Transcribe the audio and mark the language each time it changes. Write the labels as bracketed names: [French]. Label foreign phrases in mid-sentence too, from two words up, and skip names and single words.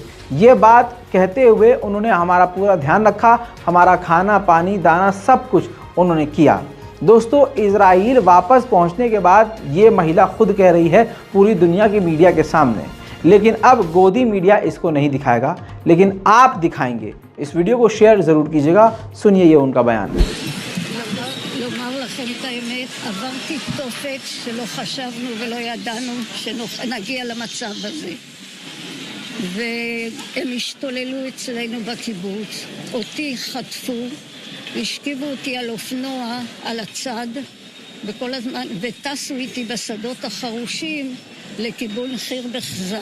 [Hindi] ये बात कहते हुए उन्होंने हमारा पूरा ध्यान रखा, हमारा खाना पानी दाना सब कुछ उन्होंने किया। दोस्तों, इज़राइल वापस पहुंचने के बाद ये महिला खुद कह रही है पूरी दुनिया की मीडिया के सामने, लेकिन अब गोदी मीडिया इसको नहीं दिखाएगा, लेकिन आप दिखाएंगे। इस वीडियो को शेयर ज़रूर कीजिएगा। सुनिए ये उनका बयान। [Hebrew] לכם את האמת, עברתי תופת שלא חשבנו ולא ידענו שנגיע למצב הזה. והם השתוללו אצלנו בקיבוץ, אותי חטפו, השכיבו אותי על אופנוע, על הצד, וכל הזמן, וטסו איתי בשדות החרושים לכיוון חיר בחזה.